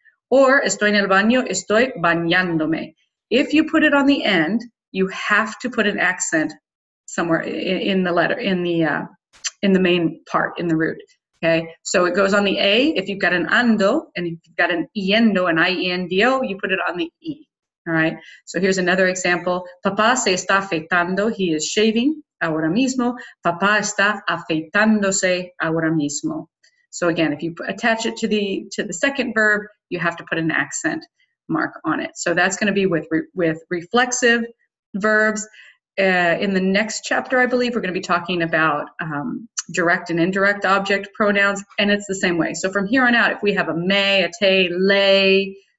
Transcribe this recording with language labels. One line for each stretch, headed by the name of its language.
Spanish: Or estoy en el baño, estoy bañándome.
English: If you put it on the end, you have to put an accent somewhere in the letter, in the main part, in the root. Okay, so it goes on the A. If you've got an ando, and if you've got an yendo, an I-E-N-D-O, you put it on the E. All right, so here's another example.
Spanish: Papá se está afeitando,
English: he is shaving
Spanish: ahora mismo. Papá está afeitándose ahora mismo.
English: So again, if you attach it to the second verb, you have to put an accent mark on it. So that's going to be with reflexive verbs. In the next chapter, I believe, we're going to be talking about direct and indirect object pronouns, and it's the same way. So from here on out, if we have a may, a te, lay,